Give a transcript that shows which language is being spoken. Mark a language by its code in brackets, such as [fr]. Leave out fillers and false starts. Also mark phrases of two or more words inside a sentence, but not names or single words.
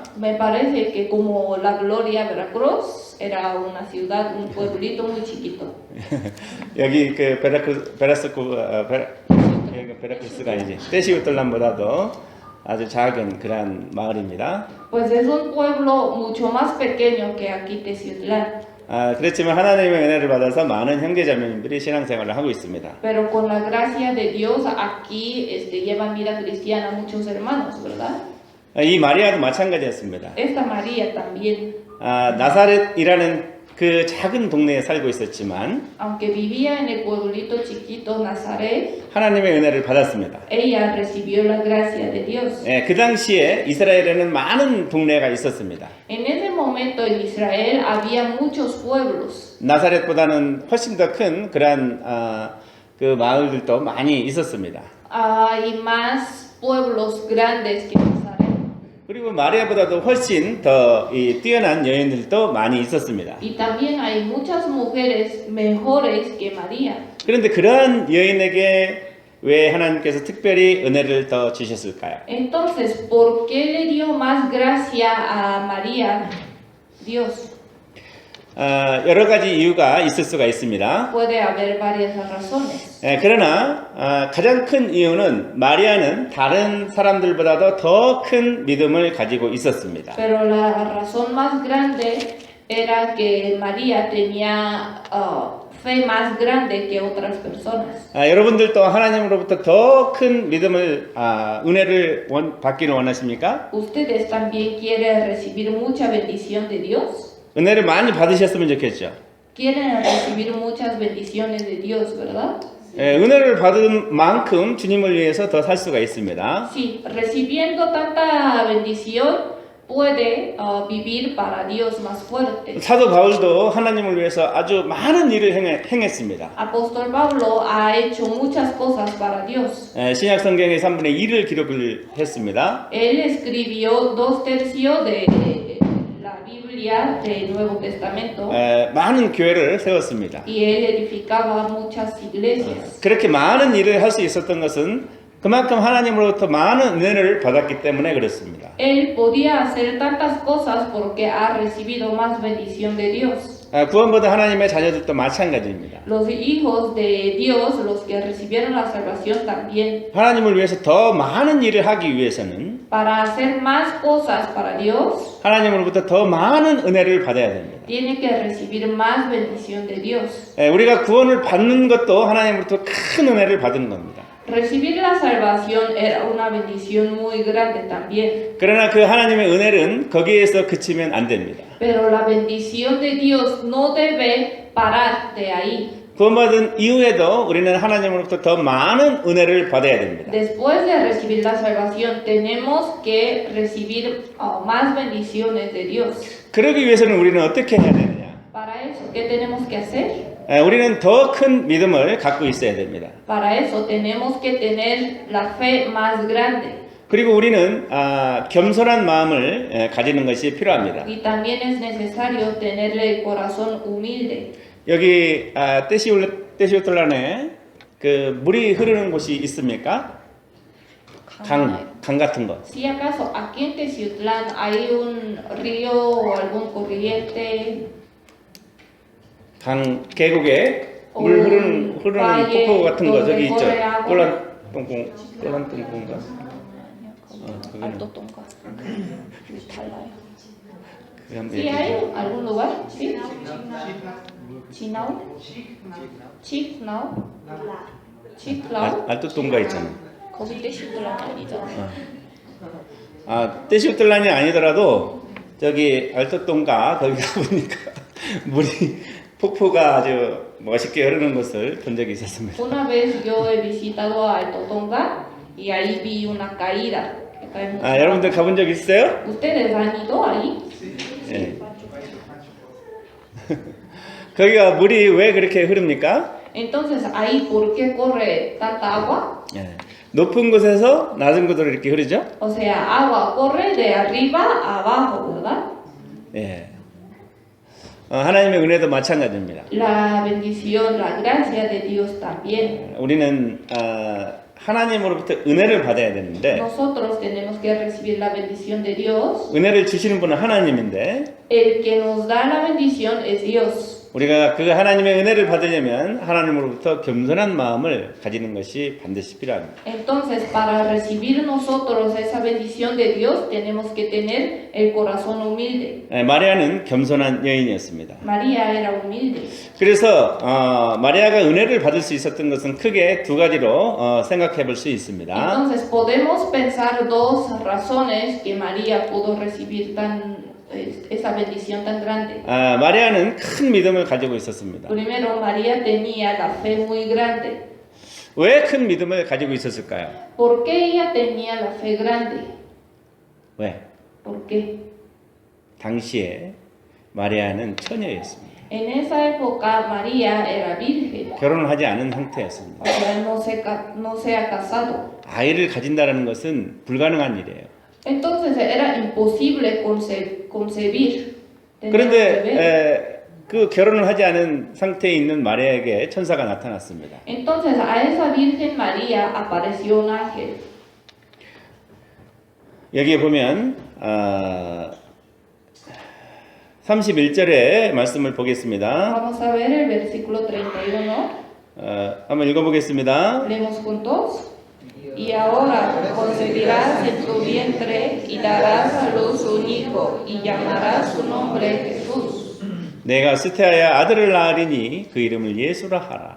[es] Me parece que como La Gloria, Veracruz, era una ciudad, un pueblito muy chiquito. [ko] 여기 그 베라크루스가 이제 떼시우틀란보다도 아주 작은 그런 마을입니다. [es] Pues es un pueblo mucho más pequeño que aquí Teciutlán. [ko] 그렇지만 하나님의 은혜를 받아서 많은 형제자매님들이 신앙생활을 하고 있습니다. [es] Pero con la gracia de Dios aquí llevan vida cristiana muchos hermanos, ¿verdad? [ko] 이 마리아도 마찬가지였습니다. [es] Esta María también. [ko] 나사렛이라는 그 작은 동네에 살고 있었지만 [es] Aunque vivía en el pueblito chiquito Nazaret, [ko] 하나님의 은혜를 받았습니다. [es] ella recibió la gracia de Dios. [ko] 예, 그 당시에 이스라엘에는 많은 동네가 있었습니다. [es] En ese momento en Israel había muchos pueblos. [ko] 나사렛보다는 훨씬 더 큰 그러한 그 마을들도 많이 있었습니다. [es] Hay más pueblos grandes que Nazaret. [ko] 그리고 마리아보다도 훨씬 더 뛰어난 여인들도 많이 있었습니다. [es] Y también hay muchas mujeres mejores que María. [ko] 그런데 그러한 여인에게 왜 하나님께서 특별히 은혜를 더 주셨을까요? [es] Entonces, ¿por qué le dio más gracia a María Dios? [ko] 여러 가지 이유가 있을 수가 있습니다. [es] Puede haber varias razones. [ko] 그러나 가장 큰 이유는 마리아는 다른 사람들보다도 더 큰 믿음을 가지고 있었습니다. [es] Pero la razón más grande era que María tenía fe más grande que otras personas. [ko] 여러분들도 하나님으로부터 더 큰 믿음을 은혜를 받기를 원하십니까? [es] ¿Ustedes también quieren recibir mucha bendición de Dios? [ko] 은혜를 많이 받으셨으면 좋겠죠. [es] Quieren recibir muchas bendiciones de Dios, ¿verdad? [ko] 은혜를 받은 만큼 주님을 위해서 더 살 수가 있습니다. [es] Sí, recibiendo tanta bendición puede vivir para Dios más fuerte. [ko] 사도 바울도 하나님을 위해서 아주 많은 일을 행했습니다. [es] Apóstol Pablo ha hecho muchas cosas para Dios. [ko] 신약 성경의 3분의 1을 기록을 했습니다. [es] Él escribió 2/3 de la Biblia del Nuevo Testamento [ko] 많은 교회를 세웠습니다. [es] y él edificaba muchas iglesias. [ko] 그렇게 많은 일을 할 수 있었던 것은 그만큼 하나님으로부터 많은 은혜를 받았기 때문에 그렇습니다. [es] Él podía hacer tantas cosas porque ha recibido más bendición de Dios. [ko] 구원받은 하나님의 자녀들도 마찬가지입니다. [es] Los hijos de Dios, los que recibieron la salvación también, [ko] 하나님을 위해서 더 많은 일을 하기 위해서는 [es] para hacer más cosas para Dios, [ko] 하나님으로부터 더 많은 은혜를 받아야 됩니다. [es] tiene que recibir más bendición de Dios. [ko] 우리가 구원을 받는 것도 하나님으로부터 큰 은혜를 받은 겁니다. [es] Recibir la salvación era una bendición muy grande también. [ko] 그러나 그 하나님의 은혜는 거기에서 그치면 안 됩니다. [es] Pero la bendición de Dios no debe parar de ahí. [ko] 구원받은 이후에도 우리는 하나님으로부터 더 많은 은혜를 받아야 됩니다. [es] Después de recibir la salvación, tenemos que recibir más bendiciones de Dios. [ko] 그러기 위해서는 우리는 어떻게 해야 되느냐? [es] Para eso, ¿qué tenemos que hacer? [ko] 우리는 더 큰 믿음을 갖고 있어야 됩니다. [es] Para eso tenemos que tener la fe más grande. [ko] 그리고 우리는 겸손한 마음을 가지는 것이 필요합니다. [es] Y también es necesario tenerle el corazón humilde. [ko] 여기 떼시오틀란에 그 물이 흐르는 곳이 있습니까? 강 같은 것. [es] Si acaso aquí en Teciutlán hay un río o algún corriente, [ko] 강 계곡에 물 흐르는 폭포 같은 거 저기 있죠. 꼴란 똥콩인가? Alto Tonga. 달라요. 그냥 [es] ¿Sí hay algún lugar? ¿Sí? Chinao? Chicnao? Chiclao? [ko] 알토 똥가 있잖아. 거기 떼시들란이 아니잖아. 떼시오틀란이 아니더라도 저기 알토 똥가 거기 가보니까 물이 폭포가 아주 멋있게 흐르는 것을 본 적이 있었습니다. [es] Una vez yo he visitado a Alto Tonga y ahí vi una caída. Que cae mucho [ko] 여러분들 [es] agua. [ko] 가본 적 있어요? [es] ¿Ustedes han ido ahí? [ko] 예. 거기가 물이 왜 그렇게 흐릅니까? [es] Entonces, ahí, ¿por qué corre tanta agua? [ko] 예. 높은 곳에서 낮은 곳으로 이렇게 흐르죠? [es] O sea, agua corre de arriba a abajo, ¿verdad? [ko] 예. 하나님의 은혜도 마찬가지입니다. [es] La bendición, la gracia de Dios también. [ko] 우리는 하나님으로부터 은혜를 받아야 되는데 [es] Nosotros tenemos que recibir la bendición de Dios. [ko] 은혜를 주시는 분은 하나님인데 [es] El que nos da la bendición es Dios. [ko] 우리가 그 하나님의 은혜를 받으려면 하나님으로부터 겸손한 마음을 가지는 것이 반드시 필요합니다. [es] Entonces, para recibir nosotros esa bendición de Dios, tenemos que tener el corazón humilde. [ko] 마리아는 겸손한 여인이었습니다. [es] María era humilde. [ko] 그래서 마리아가 은혜를 받을 수 있었던 것은 크게 두 가지로 생각해 볼 수 있습니다. [es] Entonces, podemos pensar dos razones que María pudo recibir esa bendición tan grande. [ko] 마리아는 큰 믿음을 가지고 있었습니다. [es] Primero, María tenía la fe muy grande. [ko] 왜 큰 믿음을 가지고 있었을까요? [es] ¿Por qué ella tenía la fe grande? [ko] 왜? [es] ¿Por qué? [ko] 당시에 마리아는 처녀였습니다. [es] En esa época María era virgen, [ko] 결혼을 하지 않은 상태였습니다. [es] o sea, no se ha casado. [ko] 아이를 가진다는 것은 불가능한 일이에요. [es] Entonces era imposible concebir. tener un bebé. [ko] 그런데 그 결혼을 하지 않은 상태에 있는 마리아에게 천사가 나타났습니다. [es] Entonces a esa Virgen María apareció un ángel. [ko] 여기에 보면 31절의 말씀을 보겠습니다. [es] Vamos a ver el versículo 31. [ko] 한번 읽어보겠습니다. [es] Leemos juntos. Y ahora concebirás en tu vientre y darás a luz un hijo y llamarás su nombre Jesús. [ko] 내가 수태하여 아들을 낳으리니 그 이름을 예수라 하라.